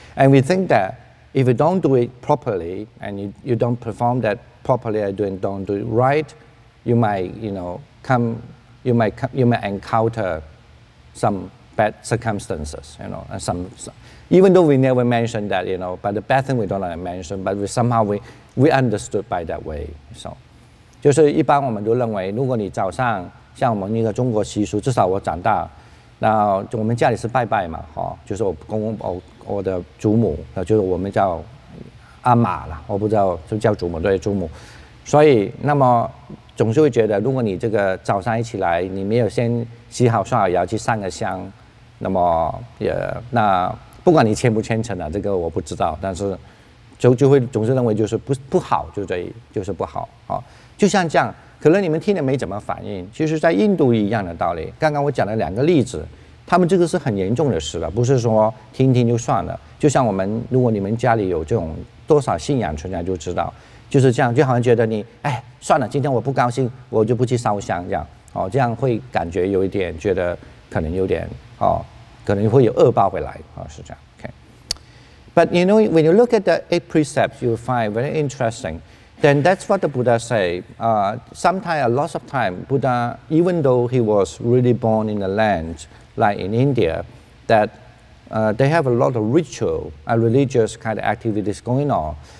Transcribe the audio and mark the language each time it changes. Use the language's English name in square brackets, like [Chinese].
[English] And we think that if you don't do it properly and you don't perform that properly and don't do it right, you might, you might encounter some bad circumstances, and even though we never mentioned that, but the bad thing we don't mention, but somehow we understood by that way. [Chinese] So, 就是一般我们都认为，如果你早上像我们那个中国习俗，至少我长大，那我们家里是拜拜嘛，就是我的祖母，就是我们叫阿玛啦，我不知道就叫祖母，对，祖母。所以那么总是会觉得，如果你这个早上一起来，你没有先洗好刷好牙去上个香，那么那不管你虔不虔诚啊，这个我不知道，但是就会总是认为就是不好，就是不好啊。就像这样，可能你们听了没怎么反应，其实在印度一样的道理。刚刚我讲了2个例子，他们这个是很严重的事了，不是说听听就算了。就像我们，如果你们家里有这种多少信仰存在，就知道就是这样，就好像觉得你算了，今天我不高兴，我就不去烧香这样，这样会感觉有一点觉得可能有点可能会有恶报会来是这样。 [English] Okay. But when you look at the 8 precepts, you will find very interesting. Then that's what the Buddha say. Sometimes, a lot of time, Buddha, even though he was really born in the land, like in India, that they have a lot of ritual and religious kind of activities going on.